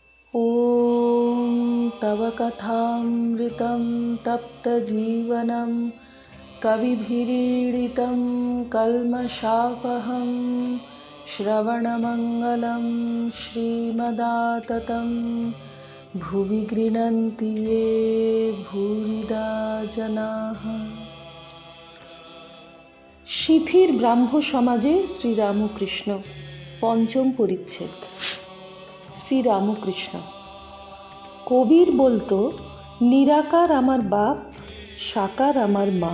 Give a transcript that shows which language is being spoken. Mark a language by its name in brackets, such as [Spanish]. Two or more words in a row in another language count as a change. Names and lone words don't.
[Sanskrit] ॐ तव कथामृतं तप्तजीवनं कविभिरीडितं कल्मषापहं श्रवणमङ्गलं श्रीमदाततं भुवि गृह्णन्ति ये भूरिदा जनाः। [Bangla] শিথির ব্রাহ্ম সমাজে শ্রীরামকৃষ্ণ পঞ্চম পরিচ্ছেদ। শ্রীরামকৃষ্ণ। কবির বলতো, নিরাকার আমার বাপ, সাকার আমার মা।